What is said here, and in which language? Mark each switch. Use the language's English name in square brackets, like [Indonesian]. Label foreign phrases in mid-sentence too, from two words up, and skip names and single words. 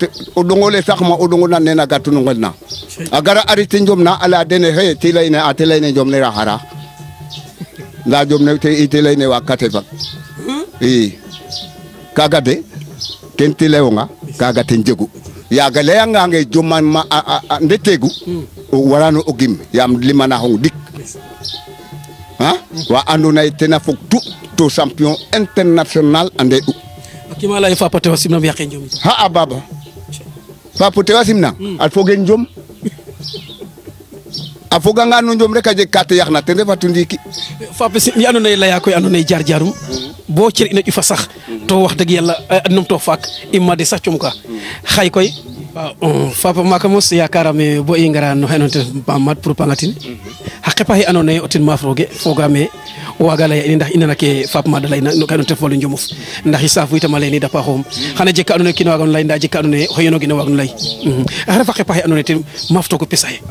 [Serer] o ɗongole sax ma o ɗongo nan nena gatu no ngel na a gara arite njom na a laya dene xe te layne a te layne njom ne raxara nda njom ne te layne waag ka te fag i kaga de ken te layonga kaga ten jegu yaga layangange joman ma a ndetegu o warano o gim yaam limana xong dik wa andona ye tena fog tu to champion international ande u kima lay Fapa tewa simna yaqe njom a baba Fapa tewa simna al fogen njom a foganga no njom rek a jeg ka te yaxna ten refatu ndiiki Fapa si andona ye laya koy andona ye jaar jaarum bo cer ina ƴufa sax to [Wolof] wax dëgg yàlla [Serer] num to faak imma de sax cum ka xay koy waaw Fapa maka mos yakarame bo i ngara no xeno ten mat pour pangatin xa qepa xe andona ye o ten maaf roge fogame o waaga laya in ndax i nana ke Fapa Made layna no xeno ten folu njomof ndax i saafu itam a lay ni da paaxoom xana jeg ka andona ye kiin waago no lay nda jeg ka andona ye oxe yono gina waag no lay a refa qepa xe andona ye ten maaf togo pesa xe